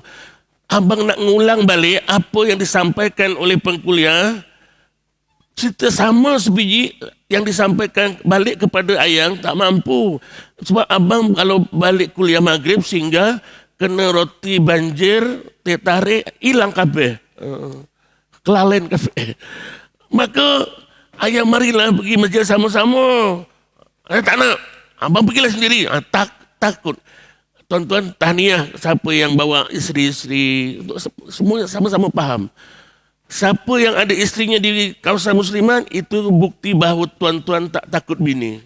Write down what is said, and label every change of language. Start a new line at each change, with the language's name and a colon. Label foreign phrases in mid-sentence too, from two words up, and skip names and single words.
Malay: Abang nak ngulang balik apa yang disampaikan oleh pengkuliah, cerita sama sebiji yang disampaikan balik kepada ayang tak mampu. Sebab abang kalau balik kuliah maghrib sehingga kena roti banjir, teh tarik, hilang kabeh.
Javanese: Kelalen kabeh.
Malay: Maka ayang marilah pergi masjid sama-sama. Tak nak. Abang pergilah sendiri. Takut. Tuan-tuan, tahniah siapa yang bawa isteri-isteri. Semua sama-sama faham. Siapa yang ada isterinya di kawasan musliman, itu bukti bahawa tuan-tuan tak takut bini.